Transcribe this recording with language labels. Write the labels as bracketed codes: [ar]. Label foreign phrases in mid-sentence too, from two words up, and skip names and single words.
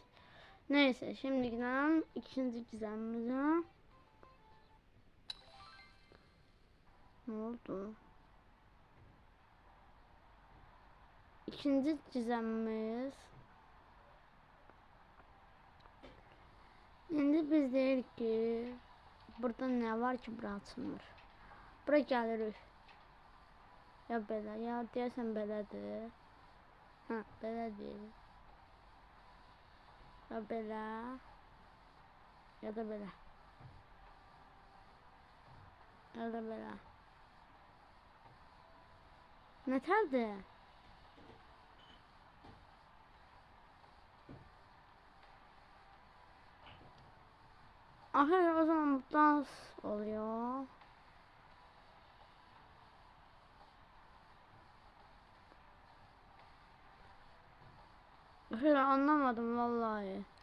[tr] Neyse şimdi gidelim ikinci gizemimize. Ne oldu? İkinci gizemimiz. [az] Şimdi biz deyirik ki burada ne var ki bura açılmır. Bura gəlirik. Ya belə, ya deyəsən belədir. Belədir. Ya belə. Ya da belə. Ya da belə. Nətərdir? [tr] Arkadaşlar o zaman dans oluyor. Arkadaşlar anlamadım vallahi.